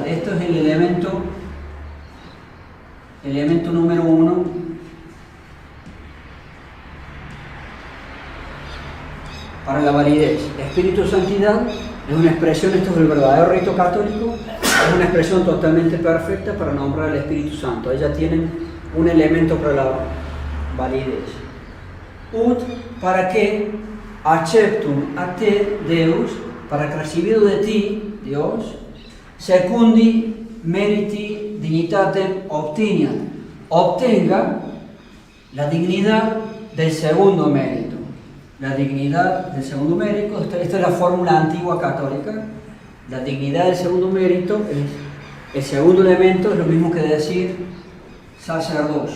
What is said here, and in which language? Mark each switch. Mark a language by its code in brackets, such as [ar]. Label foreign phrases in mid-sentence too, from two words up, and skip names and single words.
[es] Esto es el elemento número 1 para la validez. Espíritu de santidad es una expresión, esto es el verdadero rito católico, es una expresión totalmente perfecta para nombrar al Espíritu Santo. Ellas tienen un elemento para la validez. [la] Ut, [es] para que [la] acceptum a te, Deus, [es] para que recibido de ti, Dios, [la] secundi meriti dignitatem obtiniat, [es] obtenga la dignidad del segundo mérito. La dignidad del segundo mérito, esta es la fórmula antigua católica. La dignidad del segundo mérito es el segundo elemento, es lo mismo que decir sacerdocio.